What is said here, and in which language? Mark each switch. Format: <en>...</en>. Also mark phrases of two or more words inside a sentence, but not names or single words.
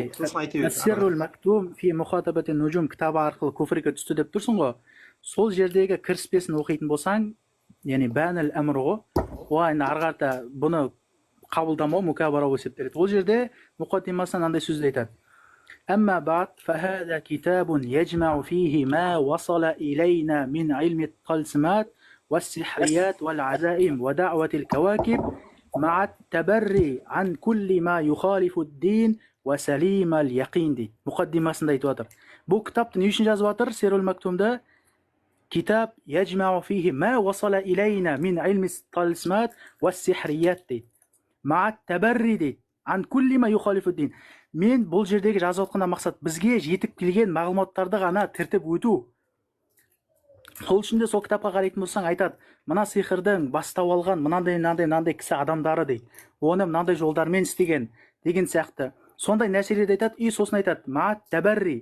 <kk>болды сосын айта берші Әссерул мактум фи мұхатабати нужум кітабы арқылы көфірге түсті деп тұрсың ғой. Сол жердегі кіріспесін оқитын болсаң, яғни бәніл әмір ғой. Оған енді ары қарата бұны қабылдамау мүкәбара болып есептеледі. Ол жерде мұқаддимасынан андай сөзді айтады.</kk> <ar>أما بعد فهذا كتاب يجمع فيه ما وصل إلينا من علم الطلسمات والسحريات والعزائم ودعوة الكواكب مع التبري عن كل ما يخالف الدين وسليم اليقين دي مقدمة</ar> <kk>айтып жатыр. Бұл кітапты не үшін жазып жатыр?</kk> <ar>Серул Мактумда كتاب يجمع فيه ما وصل إلينا من علم الطلسمات والسحريات دي مع التبري دي عن كل ما يخالف الدين.</ar> <kk>Мен бұл жердегі жазып отқанда мақсат бізге жетіп келген мағлұматтарды ғана тіртіп өту. Сол үшін де сол кітапқа қарайтын болсаң айтады, мына сиқырдың бастау алған мынандай кісі адамдары дейді. Оны мынандай жолдармен істеген деген сияқты. Сондай нәрселерді айтады, и сосын айтады,</kk> <ar>ما تبرى.</ar>